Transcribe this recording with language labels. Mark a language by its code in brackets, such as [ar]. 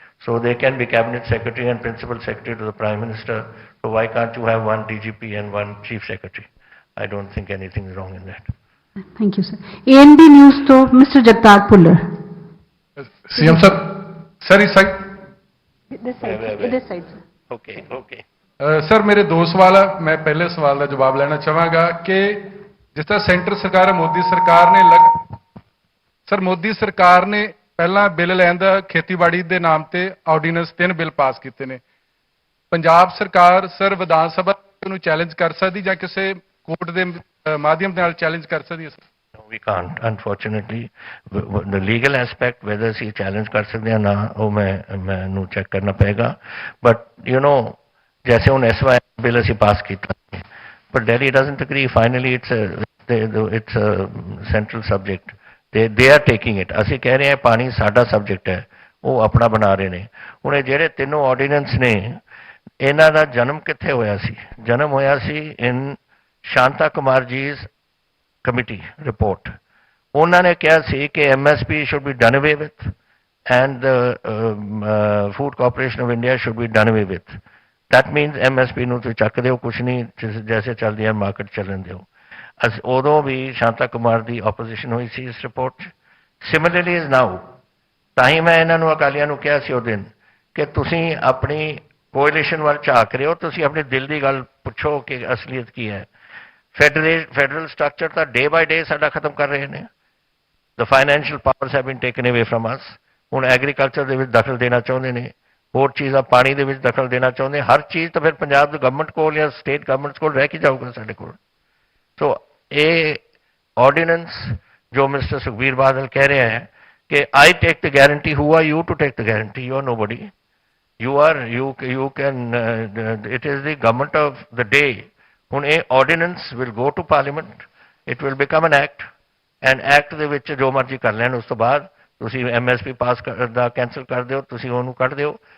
[en] So they can be Cabinet Secretary and Principal Secretary to the Prime Minister. So why can't you have one DGP and one Chief Secretary? I don't think anything is wrong in that. Thank you, sir. ANB News to Mr. Jagtar Puller. [hi] CM sir, इस side [en] This side, sir. Okay, okay. [pa] Sir ਮੇਰੇ ਦੋ ਸਵਾਲ ਆ। ਮੈਂ ਪਹਿਲੇ ਸਵਾਲ ਦਾ ਜਵਾਬ ਲੈਣਾ ਚਾਹਾਂਗਾ ਕਿ ਜਿਸ ਤਰ੍ਹਾਂ ਸੈਂਟਰ ਸਰਕਾਰ ਮੋਦੀ ਸਰਕਾਰ ਨੇ ਸਰ ਮੋਦੀ ਸਰਕਾਰ ਨੇ ਪਹਿਲਾਂ ਬਿੱਲ ਲੈਣ ਦਾ ਖੇਤੀਬਾੜੀ ਦੇ ਨਾਮ ਤੇ ਆਰਡੀਨੈਂਸ 3 ਬਿੱਲ ਪਾਸ ਕੀਤੇ ਨੇ। ਪੰਜਾਬ ਸਰਕਾਰ ਸਰ ਵਿਧਾਨ ਸਭਾ ਨੂੰ ਚੈਲੰਜ ਕਰ ਸਕਦੀ ਜਾਂ ਕਿਸੇ ਕੋਰਟ ਦੇ ਮਾਧਿਅਮ ਨਾਲ ਚੈਲੰਜ ਕਰ ਸਕਦੀ ਹੈ sir? [en] We can't, unfortunately. The legal aspect, whether she challenge [hi] कर सकते हैं ना, वो मैं check करना पड़ेगा. [en] But you know, [hi] जैसे उन [en] SY bill [pa] ਅਸੀਂ pass ਕੀਤਾ, [en] but Delhi doesn't agree. Finally, it's a central subject. They are taking it. [pa] ਅਸੀਂ ਕਹਿ ਰਹੇ ਹਾਂ ਪਾਣੀ ਸਾਡਾ subject ਹੈ, ਉਹ ਆਪਣਾ ਬਣਾ ਰਹੇ ਨੇ। ਹੁਣ ਇਹ ਜਿਹੜੇ ਤਿੰਨੋਂ ordinance ਨੇ, ਇਹਨਾਂ ਦਾ ਜਨਮ ਕਿੱਥੇ ਹੋਇਆ ਸੀ? ਜਨਮ ਹੋਇਆ ਸੀ [en] in Shanta Kumar ji's committee report. [pa] ਉਹਨਾਂ ਨੇ ਕਿਹਾ ਸੀ ਕਿ [en] MSP should be done away with and the Food Corporation of India should be done away with. That means [pa] MSP ਨੂੰ ਤੁਸੀਂ ਚੱਕ ਦਿਓ, ਕੁਛ ਨਹੀਂ, ਜੈਸੇ ਚੱਲਦੀ ਹੈ ਮਾਰਕੀਟ ਚੱਲਣ ਦਿਓ। ਉਦੋਂ ਵੀ ਸ਼ਾਂਤਾ ਕੁਮਾਰ ਦੀ ਆਪੋਜੀਸ਼ਨ ਹੋਈ ਸੀ ਇਸ ਰਿਪੋਰਟ 'ਚ। [en] Similarly is now. [pa] ਤਾਂ ਹੀ ਮੈਂ ਇਹਨਾਂ ਨੂੰ ਅਕਾਲੀਆਂ ਨੂੰ ਕਿਹਾ ਸੀ ਉਹ ਦਿਨ ਕਿ ਤੁਸੀਂ ਆਪਣੀ ਕੋਐਲੀਸ਼ਨ ਵੱਲ ਝਾਕ ਰਹੇ ਹੋ, ਤੁਸੀਂ ਆਪਣੇ ਦਿਲ ਦੀ ਗੱਲ ਪੁੱਛੋ ਕਿ ਅਸਲੀਅਤ ਕੀ ਹੈ। ਫੈਡਰਲ ਸਟਰਕਚਰ ਤਾਂ [en] day by day [pa] ਸਾਡਾ ਖਤਮ ਕਰ ਰਹੇ ਨੇ। [en] The financial powers have been taken away from us. [pa] ਹੁਣ ਐਗਰੀਕਲਚਰ ਦੇ ਵਿੱਚ ਦਖਲ ਦੇਣਾ ਚਾਹੁੰਦੇ ਨੇ, ਹੋਰ ਚੀਜ਼ਾਂ ਪਾਣੀ ਦੇ ਵਿੱਚ ਦਖਲ ਦੇਣਾ ਚਾਹੁੰਦੇ। ਹਰ ਚੀਜ਼ ਤਾਂ ਫਿਰ ਪੰਜਾਬ ਦੀ ਗਵਰਨਮੈਂਟ ਕੋਲ ਜਾਂ ਸਟੇਟ ਗਵਰਨਮੈਂਟਸ ਕੋਲ ਰਹਿ ਕੇ ਜਾਊਗਾ ਸਾਡੇ ਕੋਲ। [en] so [pa] ਇਹ ਆਰਡੀਨੈਂਸ ਜੋ ਮਿਸਟਰ ਸੁਖਬੀਰ ਬਾਦਲ ਕਹਿ ਰਿਹਾ ਹੈ ਕਿ [en] I take the guarantee, who are you to take the guarantee? You are nobody. you can it is the government of the day. [pa] ਹੁਣ ਇਹ ordinance [en] will go to parliament, it will become an act, and act [pa] ਦੇ ਵਿੱਚ ਜੋ ਮਰਜ਼ੀ ਕਰ ਲੈਣ। ਉਸ ਤੋਂ ਬਾਅਦ ਤੁਸੀਂ MSP ਪਾਸ ਦਾ ਕੈਂਸਲ ਕਰ ਦਿਓ, ਤੁਸੀਂ ਉਹਨੂੰ ਕੱਢ ਦਿਓ।